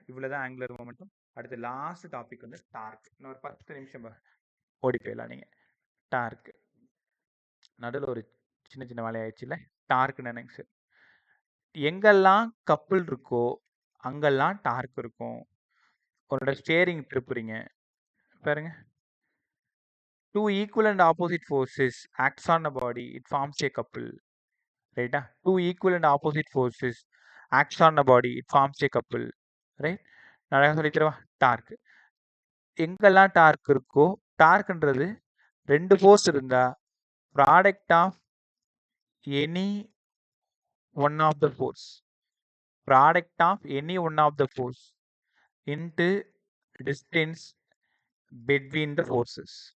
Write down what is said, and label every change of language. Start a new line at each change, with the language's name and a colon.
Tamil: இவ்வளோ தான் angular momentum. அடுத்து லாஸ்ட் டாபிக் வந்து டார்க். இன்னும் ஒரு 10 நிமிஷம் ஓடி போயிடலாம் நீங்கள். டார்க்கு நடுவில் ஒரு சின்ன சின்ன வேலையாயிடுச்சு இல்லை? டார்க் நினைங்க சார். எங்கெல்லாம் கப்புள் இருக்கோ அங்கெல்லாம் டார்க் இருக்கும். உன்னோட ஸ்டேரிங் திருப்புறீங்க பாருங்க.
English: Two equal and opposite forces acts on a body, it forms a couple. Right? Two equal and opposite forces acts on a body, it forms a couple.
Tamil: Right? நான் சொல்லி தரவா? Dark. எங்கெல்லாம் dark இருக்கோ, டார்க்ன்றது ரெண்டு force இருந்தா
English: Product of any one of the force, product of any one of the force into distance between the forces.